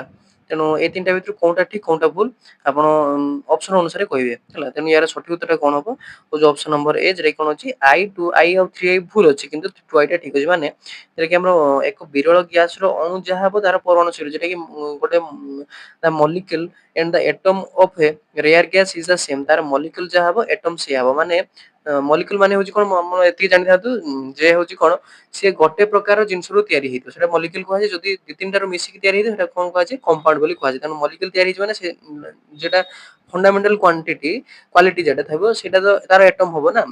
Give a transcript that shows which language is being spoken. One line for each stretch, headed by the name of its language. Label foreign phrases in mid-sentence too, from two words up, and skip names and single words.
Odia: ତେଣୁ ଏଇ ତିନିଟା ଭିତରୁ କୋଉଟା ଠିକ କୋଉଟା ଭୁଲ ଆପଣ ଅପସନ ଅନୁସାରେ କହିବେ ହେଲା। ତେଣୁ ୟାର ସଠିକ ଉତ୍ତରଟା କଣ ହବ? ହଉଛି
English: option number A
Odia: ଯେଟା କଣ ଅଛି I ଆଉ 3I ଭୁଲ ଅଛି, କିନ୍ତୁ 2I ଟା ଠିକ ଅଛି। ମାନେ ଯେଟା କି ଆମର ଏକ ବିରଳ ଗ୍ୟାସର ଅଣୁ ଯାହା ହବ ତାର ପରମାଣୁ ଶୀଳ, ଯେଟା କି ଗୋଟେ
English: the molecule and the atom of a rare gas is the same.
Odia: ତାର ମଲିକ୍ୟୁଲ ଯାହା ହବ ଏଟମ ସେଇଆ ହବ। ମାନେ ମଲିକ୍ୟୁଲ ମାନେ ହଉଛି କଣ? ଆପଣ ଏତିକି ଜାଣିଥାନ୍ତୁ ଯେ ହଉଛି କଣ ସିଏ ଗୋଟେ ପ୍ରକାର ଜିନିଷରୁ ତିଆରି ହେଇଥିବ ସେଟା ମଲିକ୍ୟୁଲ କୁହାଯାଏ। ଯଦି ଦି ତିନିଟାରୁ ମିଶିକି ତିଆରି ହେଇଥିବ ସେଟା କଣ କୁହାଯାଏ? କମ୍ପାଉଣ୍ଡ ବୋଲି କୁହାଯାଏ। ତେଣୁ ମଲିକ୍ୟୁଲ ତିଆରି ହେଇଛି ମାନେ ସେ ଯେଟା
English: fundamental quality
Odia: ଯେଟା ଥିବ ସେଇଟା ତ ତାର ଏଟମ ହବ ନା।